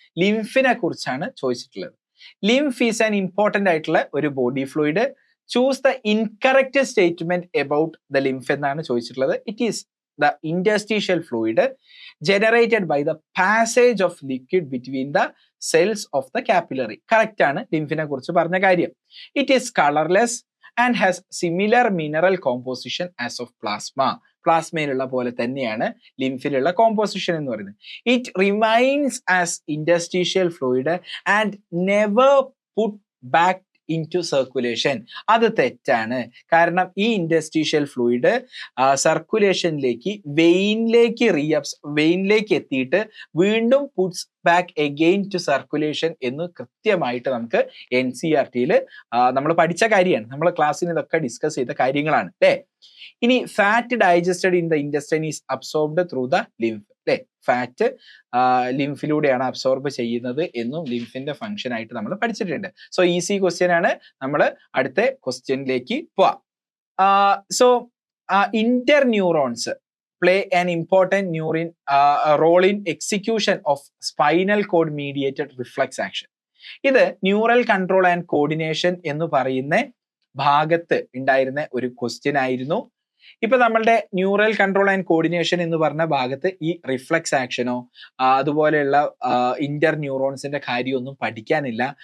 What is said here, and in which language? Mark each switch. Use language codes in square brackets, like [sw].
[ml] ലിംഫിനെ കുറിച്ചാണ് ചോദിച്ചിട്ടുള്ളത്. [en] lymph is an important [ml] ആയിട്ടുള്ള ഒരു body fluid. [en] choose the incorrect statement about the lymph [ml] എന്നാണ് ചോദിച്ചിട്ടുള്ളത്. [en] It is the interstitial fluid generated by the passage of liquid between the cells of the capillary. [ml] Correct ആണ് ലിംഫിനെ കുറിച്ച് പറഞ്ഞ കാര്യം. [en] It is colorless and has similar mineral composition as of plasma. [ml] പ്ലാസ്മയിലുള്ള പോലെ തന്നെയാണ് ലിംഫിലുള്ള composition എന്ന് പറയുന്നത്. [en] It remains as interstitial fluid and never put back into circulation. [ml] അത് തെറ്റാണ്. കാരണം ഈ ഇന്റർസ്റ്റീഷ്യൽ ഫ്ലൂയിഡ് സർക്കുലേഷനിലേക്ക് വെയിനിലേക്ക് എത്തിയിട്ട് വീണ്ടും [en] puts back again to circulation [ml] എന്ന് കൃത്യമായിട്ട് നമുക്ക് NCERT-യിൽ നമ്മൾ പഠിച്ച കാര്യമാണ്. നമ്മൾ ക്ലാസ്സിൽ ഇതൊക്കെ ഡിസ്കസ് ചെയ്ത കാര്യങ്ങളാണ് അല്ലേ. ഇനി [en] Fat digested in the intestine is absorbed through the lymph അല്ലേ. [ml] ഫാറ്റ് ലിംഫിലൂടെയാണ് അബ്സോർബ് ചെയ്യുന്നത് എന്നും ലിംഫിന്റെ ഫംഗ്ഷൻ ആയിട്ട് നമ്മൾ പഠിച്ചിട്ടുണ്ട്. സോ ഈസി ക്വസ്റ്റ്യൻ ആണ്. നമ്മൾ അടുത്ത ക്വസ്റ്റ്യനിലേക്ക് പോവാം. [en] So interneurons play an important role in execution of spinal cord mediated reflex action. [ml] ഇത് ന്യൂറൽ കൺട്രോൾ ആൻഡ് കോർഡിനേഷൻ എന്ന് പറയുന്ന ഭാഗത്ത് ഉണ്ടായിരുന്ന ഒരു ക്വസ്റ്റ്യൻ ആയിരുന്നു. ഇപ്പൊ നമ്മളുടെ ന്യൂറൽ കൺട്രോൾ ആൻഡ് കോർഡിനേഷൻ എന്ന് പറഞ്ഞ ഭാഗത്ത് ഈ റിഫ്ലക്സ് ആക്ഷനോ അതുപോലെയുള്ള ഇന്റർ ന്യൂറോൺസിന്റെ കാര്യമൊന്നും പഠിക്കാനില്ല.